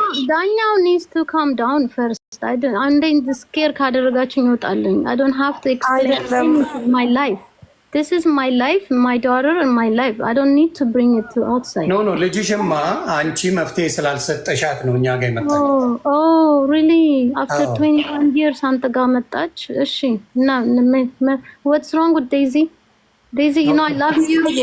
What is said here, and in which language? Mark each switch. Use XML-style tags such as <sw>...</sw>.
<am>ዳኛው</am> <en>needs to calm down first.</en> <am>አንዴ ስኬር ካደረጋችሁኝ ይወጣልኝ።</am> <en>I don't have to explain my life. This is my life, my daughter and my life. I don't need to bring it to outside.</en> <am>No, ልጅሽማ አንቺ መፍትሄ ስላልሰጠሻት ነው እኛ ጋር የመጣች።</am> <en>Oh, really? After 21 years</en> <am>አንተ ጋር መጣች? እሺ እና</am> <en>what's wrong with Daisy? Daisy, you know I love you.</en>